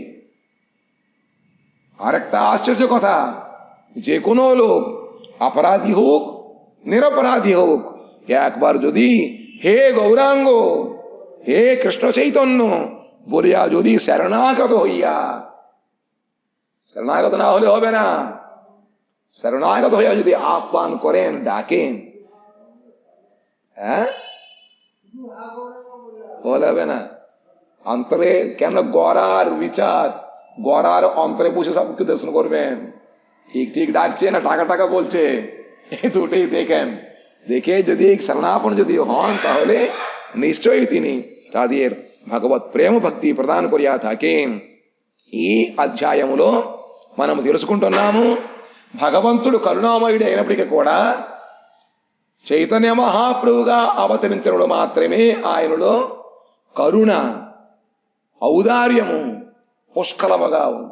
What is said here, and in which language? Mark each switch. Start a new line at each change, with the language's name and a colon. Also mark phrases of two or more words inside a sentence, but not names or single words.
Bangla: আরেকটা আশ্চর্য কথা, যে কোনো লোক অপরাধী হোক নিরপরাধী হোক, একবার যদি হে গৌরাঙ্গ, হে কৃষ্ণ চৈতন্য বলিয়া যদি শরণাগত হইয়া, শরণাগত না হলে হবে না, শরণাগত হইয়া যদি আহ্বান করেন, ডাকেন, হ্যাঁ বলবে না। অন্তরে কেন গড়ার বিচার, গড়ার অন্তরে বসে সবকে দর্শন করবেন। ঠিক ঠিক ডাকছে না টাকা টাকা বলছে, এই দুটোই দেখেন। দেখে যদি শরণাপন যদি হন, তাহলে নিশ্চয়ই তিনি তাদের ভগবৎ প্রেম ভক্তি প্রদান করিয়া থাকেন.
Telugu: ఈ అధ్యాయములో మనం తెలుసుకుంటున్నాము, భగవంతుడు కరుణామయుడు అయినప్పటికీ కూడా చైతన్య మహాప్రభుగా అవతరించడం మాత్రమే ఆయనలో కరుణ, ఔదార్యము పుష్కలముగా ఉంది.